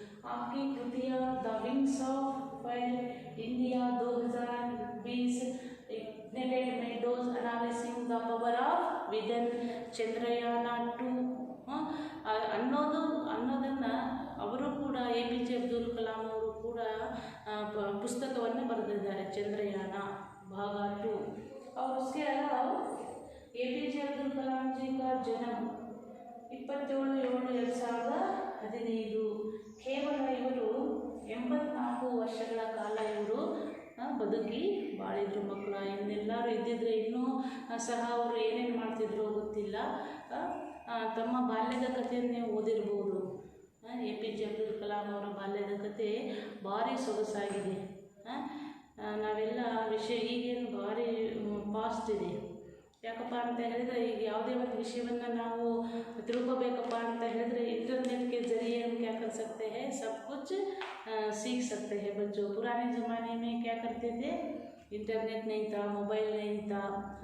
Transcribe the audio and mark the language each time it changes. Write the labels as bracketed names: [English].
[Hindi] आपकी कृतियाँ the wings of fire, India 2020, United meadows अनालिसिंग the power of within, Chandrayaan 2 [Kannada] ಅನ್ನೋದನ್ನು ಅವರು ಕೂಡ APJ ಅಬ್ದುಲ್ ಕಲಾಂ ಅವರು ಕೂಡ ಪುಸ್ತಕವನ್ನು ಬರೆದಿದ್ದಾರೆ, ಚಂದ್ರಯಾನ ಭಾಗ 2। [Hindi] और उसके अलावा APJ अब्दुल कलाम जी का जन्म [Kannada] 27/7/2015 ಕೇವಲ ಇವರು 84 ವರ್ಷಗಳ ಕಾಲ ಇವರು ಬದುಕಿ ಬಾಳಿದ್ರು ಮಕ್ಕಳು. ಇನ್ನೆಲ್ಲರೂ ಇದ್ದಿದ್ರೆ ಇನ್ನೂ ಸಹ ಅವರು ಏನೇನು ಮಾಡ್ತಿದ್ರು ಗೊತ್ತಿಲ್ಲ. ತಮ್ಮ ಬಾಲ್ಯದ ಕಥೆಯನ್ನೇ ಓದಿರ್ಬೋದು. APJ ಅಬ್ದುಲ್ ಕಲಾಂ ಅವರ ಬಾಲ್ಯದ ಕಥೆ ಭಾರಿ ಸೊಗಸಾಗಿದೆ. ನಾವೆಲ್ಲ ವಿಷಯ ಈಗೇನು ಭಾರಿ ಫಾಸ್ಟ್ ಇದೆ. ಯಾಕಪ್ಪ ಅಂತ ಹೇಳಿದರೆ ಈಗ ಯಾವುದೇ ಒಂದು ವಿಷಯವನ್ನು ನಾವು ತಿಳ್ಕೊಬೇಕಪ್ಪ ಅಂತ ಹೇಳಿದರೆ [Hindi] इंटरनेट के जरिए हम क्या कर सकते हैं, सब कुछ सीख सकते हैं बच्चों। पुराने ज़माने में क्या करते थे, इंटरनेट नहीं था, मोबाइल नहीं था।